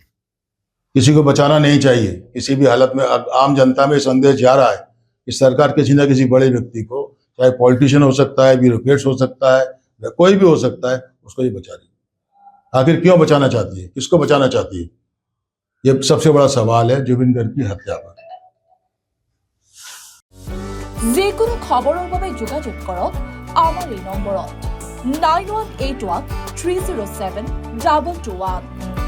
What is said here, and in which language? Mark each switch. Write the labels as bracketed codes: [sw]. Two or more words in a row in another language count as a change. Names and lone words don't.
[hi] किसी को बचाना नहीं चाहिए किसी भी हालत में। आम जनता में संदेश जा रहा है कि सरकार किसी ना किसी बड़े व्यक्ति को, चाहे पॉलिटिशियन हो सकता है, ब्यूरोक्रेट्स हो सकता है, या कोई भी हो सकता है, उसको ये बचा रही है। आखिर क्यों बचाना चाहती है, किसको बचाना चाहती है? ये सबसे बड़ा सवाल है जुबिन गर्ग की हत्या पर। [as] যিকোনো খবৰৰ বাবে যোগাযোগ কৰক আমাৰ এই নম্বৰত 9181 307 2221।